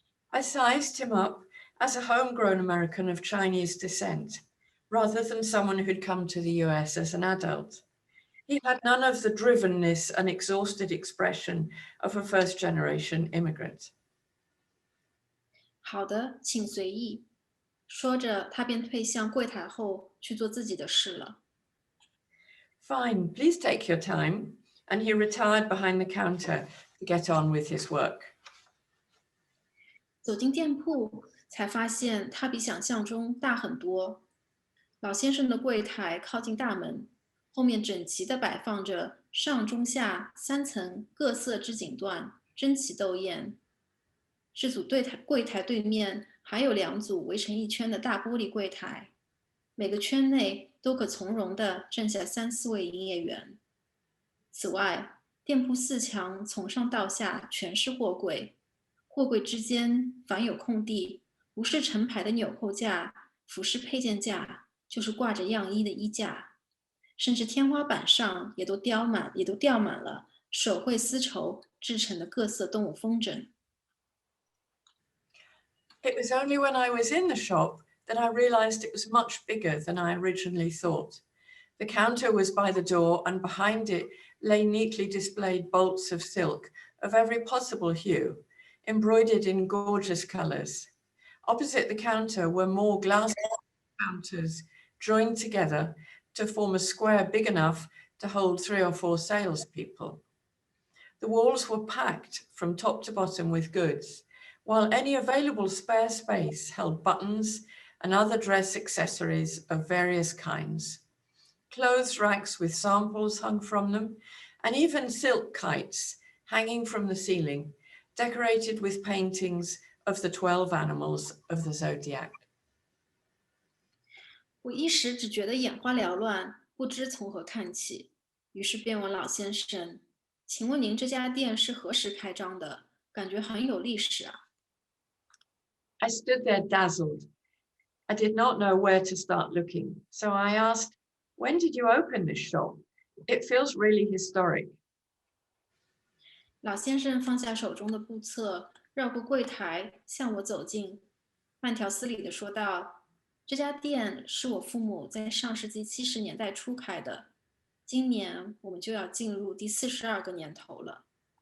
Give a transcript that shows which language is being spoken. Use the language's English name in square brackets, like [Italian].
[English] I sized him up as a homegrown American of Chinese descent, rather than someone who'd come to the US as an adult. He had none of the drivenness and exhausted expression of a first-generation immigrant. [Chinese] 好的，请随意。说着，他便退向柜台后去做自己的事了。 [English] Fine, please take your time. And he retired behind the counter to get on with his work. [Chinese] 走进店铺，才发现它比想象中大很多。老先生的柜台靠近大门，后面整齐地摆放着上中下3层各色织锦缎，争奇斗艳。这组柜台对面还有2组围成一圈的大玻璃柜台，每个圈内都可从容地站下3、4位营业员。此外，店铺4墙从上到下全是货柜，货柜之间凡有空地，不是成排的纽扣架、服饰配件架，就是挂着样衣的衣架，甚至天花板上也都吊满了手绘丝绸制成的各色动物风筝。 [English] It was only when I was in the shop that I realized it was much bigger than I originally thought. The counter was by the door, and behind it lay neatly displayed bolts of silk of every possible hue, embroidered in gorgeous colors. Opposite the counter were more glass counters joined together to form a square big enough to hold 3 or 4 salespeople. The walls were packed from top to bottom with goods, while any available spare space held buttons and other dress accessories of various kinds. Clothes racks with samples hung from them, and even silk kites hanging from the ceiling, decorated with paintings of the 12 animals of the zodiac. [Chinese] 我一时只觉得眼花缭乱，不知从何看起，于是便问老先生：“请问您这家店是何时开张的？感觉很有历史啊。” [English] I stood there dazzled. I did not know where to start looking, so I asked, "When did you open this shop? It feels really historic." [Chinese] 老先生放下手中的簿册，绕过柜台向我走近，慢条斯理地说道：“这家店是我父母在上世纪70年代初开的，今年我们就要进入第42个年头了。”